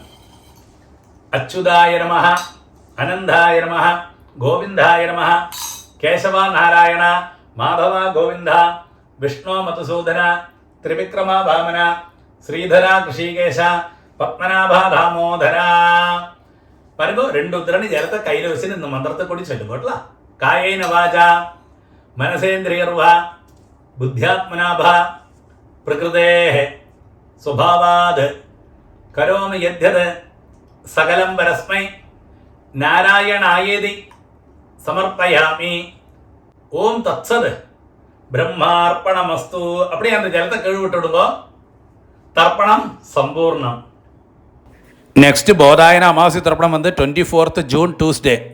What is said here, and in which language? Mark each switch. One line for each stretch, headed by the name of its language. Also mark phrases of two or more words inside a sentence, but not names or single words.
Sanskrit: अच्युताय नमः, अनन्ताय नमः, गोविन्दाय नमः, केशव नारायण, माधव गोविन्द, विष्णो मधुसूदन, त्रिविक्रम वामन, श्रीधर हृषीकेश, पद्मनाभ दामोदर.
Tamil: பாருங்க, 2 உத்திரணி ஜலத்தை கையில் வச்சு இந்த மந்திரத்தை கூடி சொல்லுங்க.
Sanskrit: कायेन वाचा मनसेन्द्रियैर्वा बुद्ध्यात्मना वा प्रकृतेः स्वभावात् करोमि यद्यत् सकलं परस्मै नारायणायेति समर्पयामि. ॐ तत्सत् ब्रह्मार्पणमस्तु.
Tamil: அப்படியே அந்த ஜலத்தை கழுவிட்டுடுங்க. தர்ப்பணம் சம்பூர்ணம். நெக்ஸ்ட் போதாயன அமாவாசை தர்ப்பணம் வந்து
English: 24th June Tuesday.